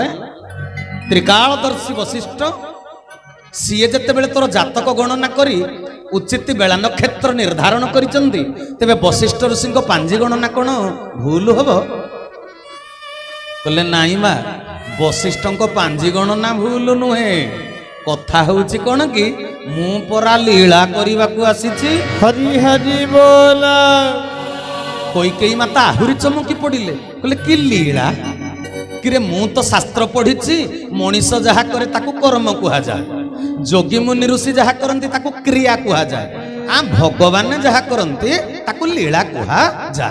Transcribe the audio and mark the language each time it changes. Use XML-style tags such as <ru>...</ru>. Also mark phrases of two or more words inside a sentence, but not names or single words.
<or>ତ୍ରିକାଳଦର୍ଶୀ ବଶିଷ୍ଠ, ସିଏ ଯେତେବେଳେ ତୋର ଜାତକ ଗଣନା କରି ଉଚିତ ବେଳା ନକ୍ଷତ୍ର ନିର୍ଦ୍ଧାରଣ କରିଛନ୍ତି, ତେବେ ବଶିଷ୍ଠ ଋଷିଙ୍କ ପାଞ୍ଜି ଗଣନା କଣ ଭୁଲ ହବ? କହିଲେ ନାଇଁ ମା, ବଶିଷ୍ଠଙ୍କ ପାଞ୍ଜି ଗଣନା ଭୁଲ ନୁହେଁ। କଥା ହଉଛି କଣ କି, ମୁଁ ପରା ଲୀଳା କରିବାକୁ ଆସିଛି।</or> <bn>হরি হরি বল</bn> <or>କୈକେୟୀ ମାତା ଆହୁରି ଚମକି ପଡିଲେ। କହିଲେ କି ଲୀଳା କିରେ? ମୁଁ ତ ଶାସ୍ତ୍ର ପଢିଛି, ମଣିଷ ଯାହା କରେ ତାକୁ କର୍ମ କୁହାଯାଏ, ଯୋଗୀ ମୁନି ଋଷି ଯାହା କରନ୍ତି ତାକୁ କ୍ରିୟା କୁହାଯାଏ, ଭଗବାନ ଯାହା କରନ୍ତି ତାକୁ ଲୀଳା କୁହାଯାଏ।</or>